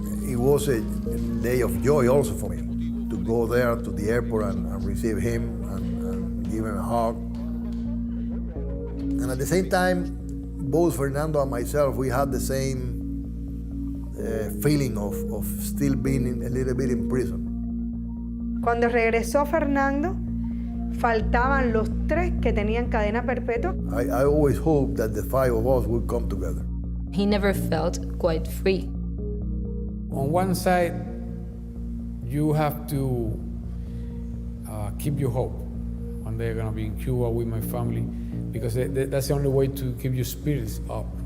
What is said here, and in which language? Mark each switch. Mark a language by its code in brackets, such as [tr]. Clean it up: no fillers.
[en] It was a day of joy also for me to go there to the airport and receive him and give him a hug. And at the same time, both Fernando and myself, we had the same feeling of still being a little bit in prison. [es] Cuando regresó Fernando, faltaban los tres que tenían cadena perpetua. [en] I always hoped that the five of us would come together. He never felt quite free. On one side, you have to keep you hope. One day I'm gonna be in Cuba with my family, because that's the only way to keep your spirits up.